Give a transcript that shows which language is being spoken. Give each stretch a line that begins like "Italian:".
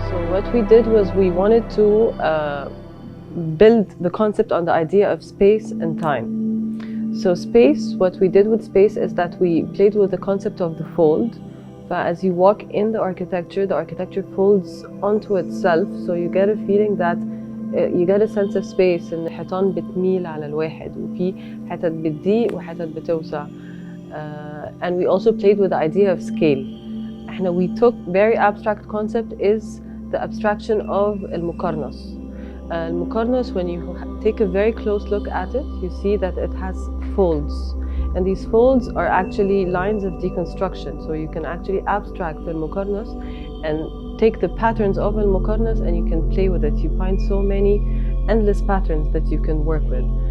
English: What we did was we wanted to build the concept on the idea of space and time. So space, what we did with space is that we played with the concept of the fold. But as you walk in the architecture folds onto itself, so you get a feeling that you get a sense of space
Arabic: إن الحيطان بتميل على الواحد وفي حتت بتضيق وحتت بتوسع.
English: And we also played with the idea of scale. We took very abstract concept is the abstraction of المقرنص. المقرنص, when you take a very close look at it, you see that it has folds. And these folds are actually lines of deconstruction. So you can actually abstract المقرنص and take the patterns of المقرنص and you can play with it. You find so many endless patterns that you can work with.